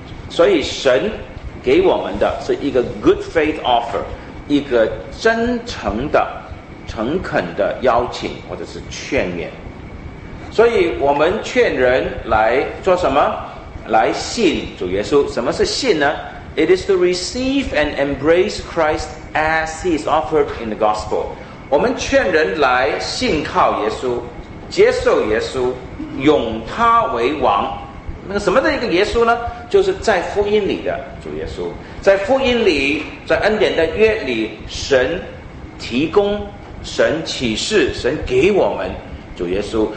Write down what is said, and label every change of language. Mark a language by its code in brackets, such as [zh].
[zh] 所以神给我们的是一个 [en] good faith offer, [zh] 一个真诚的、诚恳的邀请或者是劝勉。所以我们劝人来做什么？来信主耶稣。什么是信呢？ [en] It is to receive and embrace Christ as he is offered in the gospel. [zh] 我们劝人来信靠耶稣，接受耶稣，拥他为王。那个什么的一个耶稣呢？就是在福音里的主耶稣。在福音里，在恩典的约里，神提供，神启示，神给我们主耶稣。